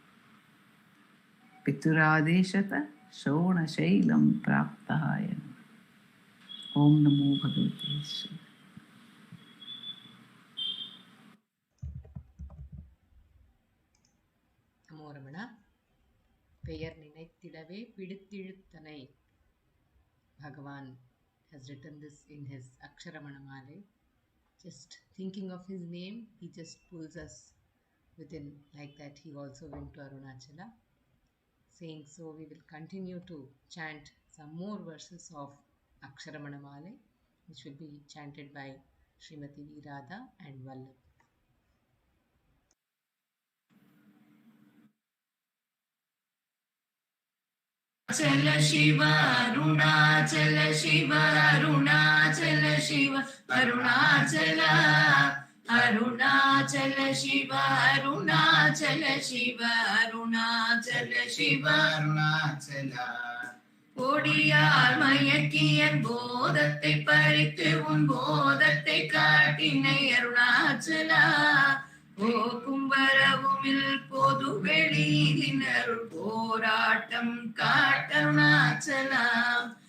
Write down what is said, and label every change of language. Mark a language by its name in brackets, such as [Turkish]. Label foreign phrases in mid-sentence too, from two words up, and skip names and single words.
[Sanskrit] पितुरादेशत शोण शैलं प्राप्तहयन्. ॐ नमो भगवते श्री. नमो रमण. [Tamil] பெயர் நினைத்திடவே பிடித்திழுத்தனை. [English] Bhagavan has written this in his Aksharamanamalai. Just thinking of his name, he just pulls us within like that. He also went to Arunachala. Saying so, we will continue to chant some more verses of Aksharamanamalai. which will be chanted by Srimati V.Radha and Vallabh. Arunachala Shiva, Arunachala Shiva, Arunachala Shiva, Arunachala, Arunachala Shiva, Arunachala Shiva, Arunachala Shiva, Arunachala. [Tamil] கோடியால் மயக்கியன் போதத்தை பறித்து உன் போதத்தை காட்டினை அருணாச்சலா. போக்கும் வரவுமில் பொது வெளியினருள் போராட்டம் காட்டருணாச்சலாம்.